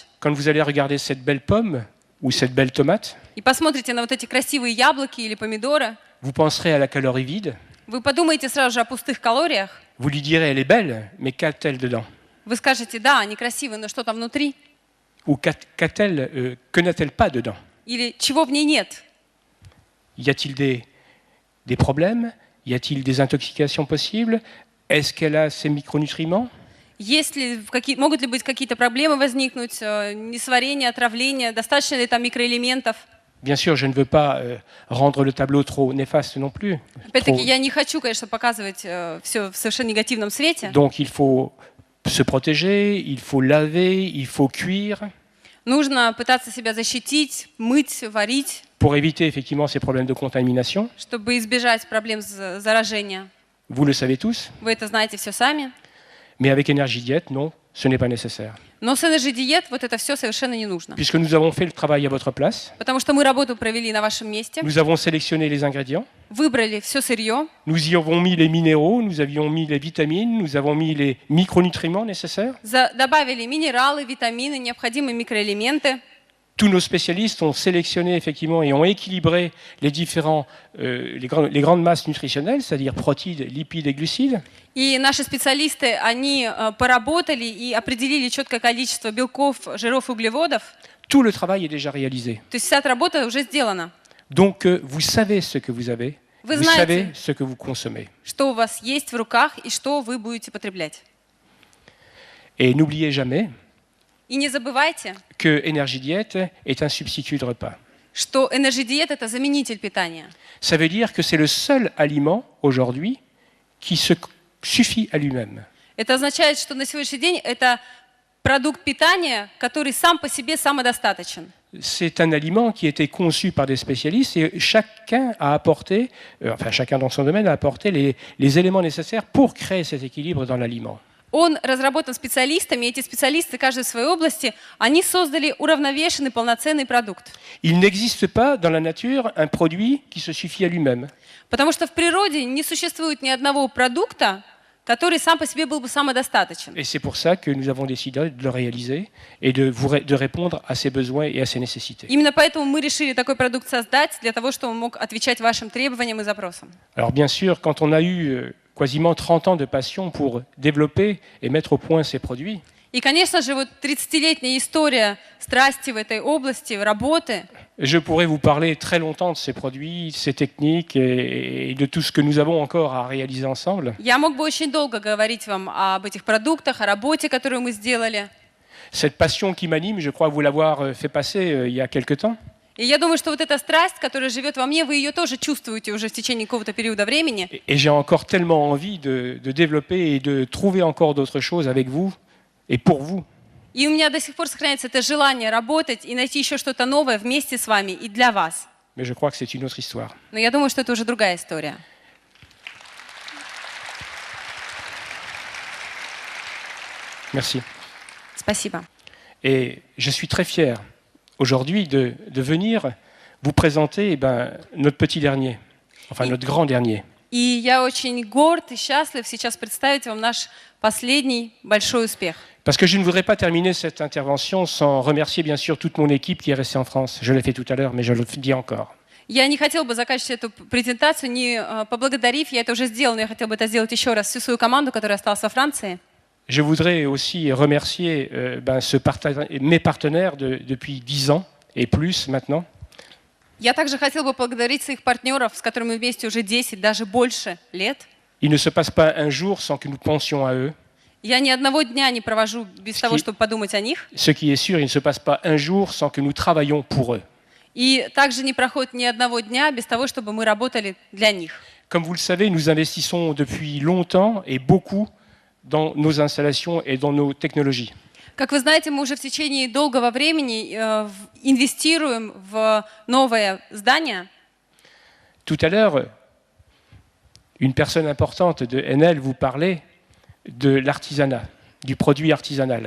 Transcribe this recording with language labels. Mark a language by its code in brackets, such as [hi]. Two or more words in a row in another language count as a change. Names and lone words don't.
[fr] quand vous allez regarder cette belle pomme ou cette belle tomate, [ru] и посмотрите на вот эти красивые яблоки или помидоры, [fr] vous penserez à la calorie vide, [ru] вы подумаете сразу же о пустых калориях, [fr] vous lui direz elle est belle, mais qu'a-t-elle dedans? [ru] вы скажете, да, они красивые, но что там внутри? [fr] Ou que n'a-t-elle pas dedans? [ru] Или чего в ней нет? [fr] Y a-t-il des problèmes? Y a-t-il des intoxications possibles? Est-ce qu'elle a ces micronutriments? [ru] Могут ли быть какие-то проблемы возникнуть, несварение, отравление, достаточно ли там микроэлементов? [fr] Bien sûr, je ne veux pas rendre le tableau trop néfaste non plus. [ru] Опять-таки, я не хочу, конечно, показывать все в совершенно негативном свете. [fr] Donc il faut se protéger, il faut laver, il faut cuire [ru] Нужно пытаться себя защитить, мыть, варить, [fr] pour éviter effectivement ces problèmes de contamination. [ru] чтобы избежать проблем заражения. [fr] Vous le savez tous, [ru] Вы это знаете все сами. [fr] mais avec Énergie Diète, non, ce n'est pas nécessaire. [ru] Но с Energy Diet вот это все совершенно не нужно. [fr] Puisque nous avons fait le travail à votre place, [ru] Потому что мы работу провели на вашем месте, [fr] nous avons sélectionné les ingrédients, [ru] выбрали все сырье, [fr] nous y avons mis les minéraux, nous avions mis les vitamines, nous avons mis les micronutriments nécessaires. [ru] добавили минералы, витамины, необходимые микроэлементы. [fr] tous nos spécialistes ont sélectionné effectivement et ont équilibré les grandes masses nutritionnelles, c'est-à-dire protides, lipides et glucides. [ru] И наши специалисты, они поработали и определили четкое количество белков, жиров и углеводов. [fr] Tout le travail est déjà réalisé. [ru] То есть вся эта работа уже сделана. [fr] Donc vous savez ce que vous avez, vous savez ce que vous consommez. [ru] Что у вас есть в руках и что вы будете потреблять. [fr] Et n'oubliez jamais [ru] И не забывайте, [fr] que Énergie Diète est un substitut de repas. [ru] что энерджи-диета – это заменитель питания. [fr] Ça veut dire que c'est le seul aliment aujourd'hui qui se suffit à lui-même. [ru] Это означает, что на сегодняшний день это продукт питания, который сам по себе самодостаточен. [fr] C'est un aliment qui a été conçu par des spécialistes et chacun a apporté, chacun dans son domaine a apporté les éléments nécessaires pour créer cet équilibre dans l'aliment. [ru] Он разработан специалистами, и эти специалисты, каждый в своей области, они создали уравновешенный, полноценный продукт. [fr] Il n'existe pas dans la nature un produit qui se suffit à lui-même. [ru] Потому что в природе не существует ни одного продукта, который сам по себе был бы самодостаточен. [fr] Et c'est pour ça que nous avons décidé de le réaliser et de répondre à ses besoins et à ses nécessités. [ru] Именно поэтому мы решили такой продукт создать, для того, чтобы он мог отвечать вашим требованиям и запросам. [fr] Alors bien sûr, quand on a eu quasiment 30 ans de passion pour développer et mettre au point ces produits, [ru] И, конечно же, вот 30-летняя история страсти в этой области, работы. [fr] Je pourrais vous parler très longtemps de ces produits, de ces techniques et de tout ce que nous avons encore à réaliser ensemble. [ru] Я мог бы очень долго говорить вам об этих продуктах, о работе, которую мы сделали. [fr] Cette passion qui m'anime, je crois vous l'avoir fait passer il y a quelque temps. [ru] И я думаю, что вот эта страсть, которая живет во мне, вы ее тоже чувствуете уже в течение какого-то периода времени. [fr] Et j'ai encore tellement envie de développer et de trouver encore d'autres choses avec vous et pour vous. [ru] И у меня до сих пор сохраняется это желание работать и найти еще что-то новое вместе с вами и для вас. [fr] Mais je crois que c'est une autre histoire. [ru] Но я думаю, что это уже другая история. [fr] Merci. [ru] Спасибо. [fr] Et je suis très fier aujourd'hui de venir vous présenter notre petit dernier, enfin notre grand dernier. [ru] И я очень горд и счастлив сейчас представить вам наш последний большой успех. [fr] Parce que je ne voudrais pas terminer cette intervention sans remercier bien sûr toute mon équipe qui est restée en France. Je l'ai fait tout à l'heure, mais je le dis encore. [ru] Я не хотела бы заканчивать эту презентацию, не поблагодарив, я это уже сделала, но я хотела бы это сделать еще раз, всю свою команду, которая осталась во Франции. [fr] Je voudrais aussi remercier mes partenaires depuis 10 ans et plus maintenant. [ru] Я также хотела бы поблагодарить своих партнеров, с которыми мы вместе уже 10, даже больше лет. [fr] Il ne se passe pas un jour sans que nous pensions à eux. [ru] Я ни одного дня не провожу без того, чтобы подумать о них. [fr] Ce qui est sûr, il ne se passe pas un jour sans que nous travaillions pour eux. [ru] И также не проходит ни одного дня без того, чтобы мы работали для них. [fr] Comme vous le savez, nous investissons depuis longtemps et beaucoup dans nos installations et dans nos technologies. [ru] Как вы знаете, мы уже в течение долгого времени инвестируем в новое здание. [fr] Tout à l'heure, une personne importante de Enel vous parlait de l'artisanat, du produit artisanal.